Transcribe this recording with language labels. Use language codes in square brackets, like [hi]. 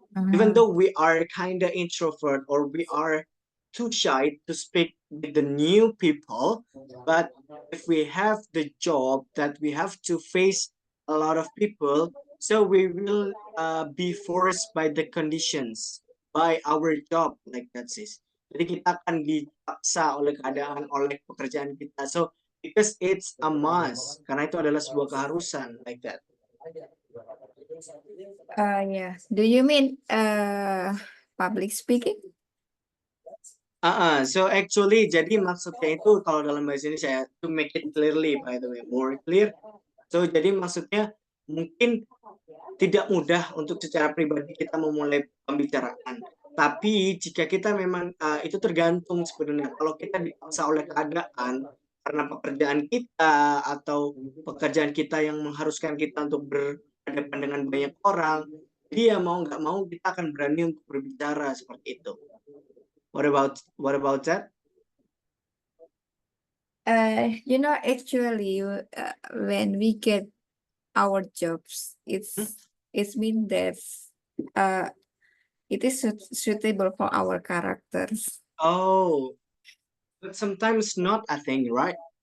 [en] Even though we are kind of introvert or we are too shy to speak with the new people, but if we have the job that we have to face a lot of people, so we will be forced by the conditions, by our job, like that, sis. [id] Jadi kita akan dipaksa oleh keadaan, oleh pekerjaan kita. [en] So because it's a must, [id] karena itu adalah sebuah keharusan, [en] like that. Yeah. Do you mean public speaking? So actually, [id] jadi maksudnya itu kalau dalam bahasa ini saya [en] to make it clearly, by the way, more clear. [id] So jadi maksudnya mungkin tidak mudah untuk secara pribadi kita memulai pembicaraan. Tapi jika kita memang itu tergantung sebenarnya. Kalau kita dipaksa oleh keadaan karena pekerjaan kita atau pekerjaan kita yang mengharuskan kita untuk berhadapan dengan banyak orang, jadi ya mau nggak mau kita akan berani untuk berbicara seperti itu. [en] What about that? Actually, when we get our jobs, it's mean that it is suitable for our characters. Oh, but sometimes not, I think, right?